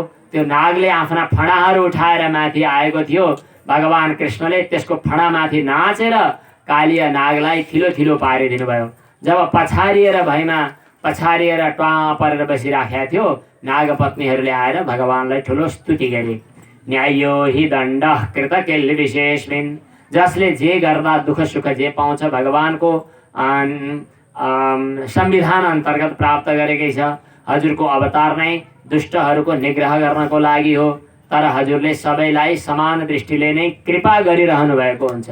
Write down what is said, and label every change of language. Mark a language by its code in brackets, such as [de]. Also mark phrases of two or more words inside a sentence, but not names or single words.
[ne] त्यो नागले आफ्ना फणाहरू उठाएर माथि आएको थियो। भगवान कृष्णले त्यसको फणामाथि नाचेर कालीय नागलाई थिलो थिलो पारिदिनु भयो। जब पछारिएर भैमा ट्वा परेर बसिराखेका थियो, नागपत्नीहरूले आएर भगवानलाई ठुलो स्तुति गरे। [sa] न्यायो हि दण्ड कृत किल विशेषमिन, [ne] जसले जे गर्दा दुःख सुख जे पाउँछ भगवानको संविधान अन्तर्गत प्राप्त गरेकै छ। हजुरको अवतार नै दुष्टहरूको निग्रह गर्नको लागि हो, तर हजुरले सबैलाई समान दृष्टिले नै कृपा गरिरहनु भएको हुन्छ।